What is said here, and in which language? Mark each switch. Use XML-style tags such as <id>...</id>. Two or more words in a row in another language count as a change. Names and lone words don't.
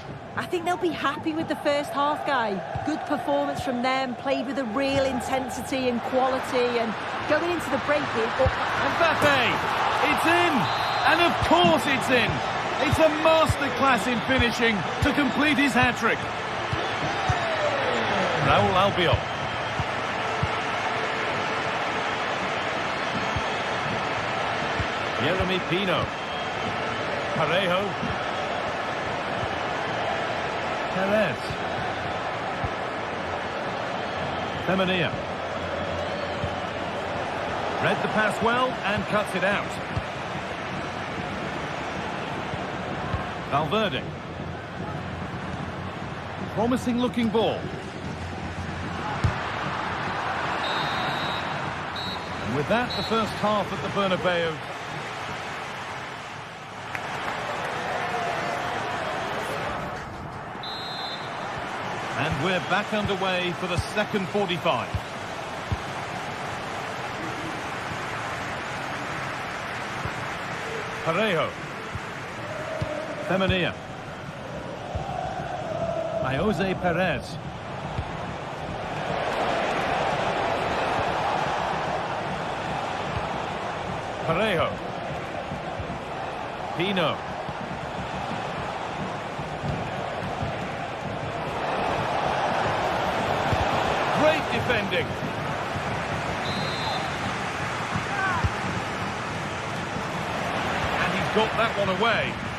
<en>I think they'll be happy with the first half, Guy. Good performance from them, played with a real intensity and quality, and going into the break here. Mbappe! It's in! And of course it's in! It's a masterclass in finishing to complete his hat-trick. Raúl Albiol. Yeremy Pino. Parejo. Perez. Femenia. Read the pass well and cuts it out. Valverde. Promising looking ball. And with that, the first half at the Bernabeu. And we're back underway for the second 45. Parejo. Femenia. Jose Perez. Parejo. Pino. Great defending. And he's got that one away.</en>